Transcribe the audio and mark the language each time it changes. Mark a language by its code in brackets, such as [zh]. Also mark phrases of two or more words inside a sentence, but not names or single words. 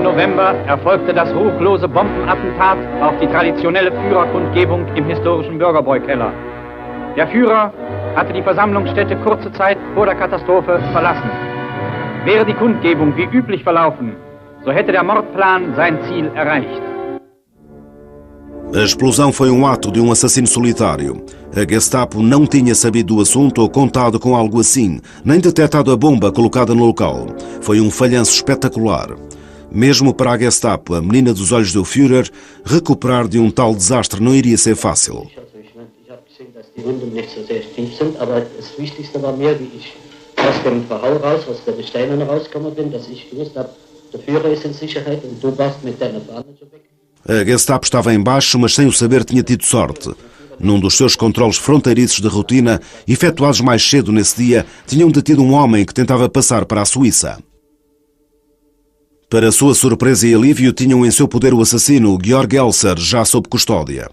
[de] November erfolgte das ruchlose Bombenattentat auf die traditionelle Führerkundgebung im historischen Bürgerbräukeller. Der Führer hatte die Versammlungsstätte kurze Zeit vor der Katastrophe verlassen. Wäre die Kundgebung wie üblich verlaufen, so hätte der Mordplan sein Ziel erreicht. [pt] A explosão foi ato de assassino solitário. A Gestapo não tinha sabido do assunto ou contado com algo assim, nem detectado a bomba colocada no local. Foi falhanço espetacular. Mesmo para a Gestapo, a menina dos olhos do Führer, recuperar de tal desastre não iria ser fácil. [de] Die Wunden nicht so sehr tief sind, aber das Wichtigste war mir, wie ich aus dem Verhau raus, aus der Besteinung rausgekommen bin, dass ich gewusst habe, der Führer ist in Sicherheit und du warst mit deiner Bahn so weg. [pt] A Gestapo estava em baixo, mas sem o saber tinha tido sorte. Num dos seus controles fronteiriços de rotina, efetuados mais cedo nesse dia, tinham detido um homem que tentava passar para a Suíça. Para sua surpresa e alívio, tinham em seu poder o assassino, Georg Elser, já sob custódia.